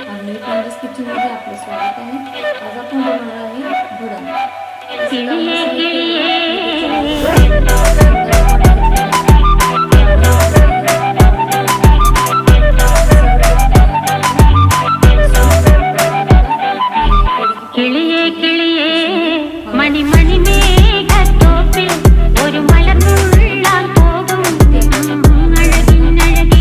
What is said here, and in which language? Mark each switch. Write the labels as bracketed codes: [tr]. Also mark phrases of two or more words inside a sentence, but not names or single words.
[mr] मी पंडित किचनमध्ये आपलं स्वागत आहे. आज आपण बनवणार आहे भडंग. [ml] കിളിയേ കിളിയേ മണി മണി മേഘത്തോപ്പിൽ ഒരു മലർന്നുള്ളാൻ പോകും അഴകിനഴകേ.